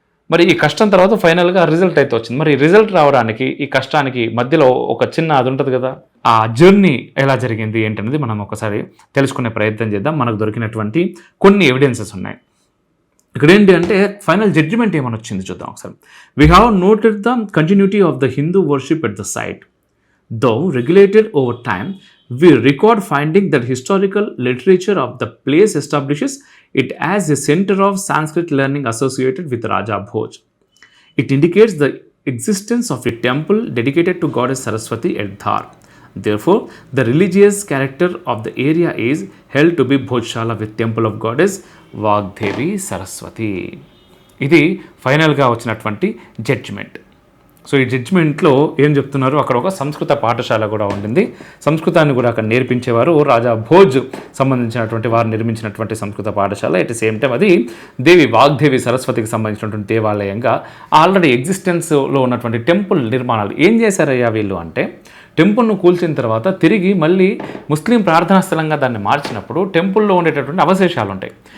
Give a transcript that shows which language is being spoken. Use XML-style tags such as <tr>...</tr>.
<te>మరి ఈ కష్టం తర్వాత ఫైనల్గా రిజల్ట్ అయితే వచ్చింది. మరి రిజల్ట్ రావడానికి ఈ కష్టానికి మధ్యలో ఒక చిన్న అది ఉంటుంది కదా, ఆ జర్నీ ఎలా జరిగింది ఏంటనేది మనం ఒకసారి తెలుసుకునే ప్రయత్నం చేద్దాం. మనకు దొరికినటువంటి కొన్ని ఎవిడెన్సెస్ ఉన్నాయి. ఇక్కడ ఏంటి అంటే ఫైనల్ జడ్జిమెంట్ ఏమని వచ్చింది చూద్దాం ఒకసారి.</te> <en>We have noted the continuity of the Hindu worship at the site, though regulated over time. We record finding that historical literature of the place establishes it as a center of Sanskrit learning associated with Raja Bhoj. It indicates the existence of a temple dedicated to goddess Saraswati at Dhar. Therefore, the religious character of the area is held to be Bhojshala with temple of goddess Vagdevi Saraswati.</en> <te>ఇది ఫైనల్గా వచ్చినటువంటి judgement. So ఈ జడ్జిమెంట్లో ఏం చెప్తున్నారు, అక్కడ ఒక సంస్కృత పాఠశాల కూడా ఉండింది, సంస్కృతాన్ని కూడా అక్కడ నేర్పించేవారు. రాజా భోజ్ సంబంధించినటువంటి వారు నిర్మించినటువంటి సంస్కృత పాఠశాల.</te> <en>at same time</en> <te>అది వాగ్దేవి సరస్వతికి సంబంధించినటువంటి దేవాలయంగా ఆల్రెడీ ఎగ్జిస్టెన్స్లో ఉన్నటువంటి టెంపుల్ నిర్మాణాలు ఏం చేశారయ్యా వీళ్ళు అంటే, టెంపుల్ను కూల్చిన తర్వాత తిరిగి మళ్ళీ ముస్లిం ప్రార్థనా స్థలంగా దాన్ని మార్చినప్పుడు టెంపుల్లో ఉండేటటువంటి అవశేషాలు ఉంటాయి.</te>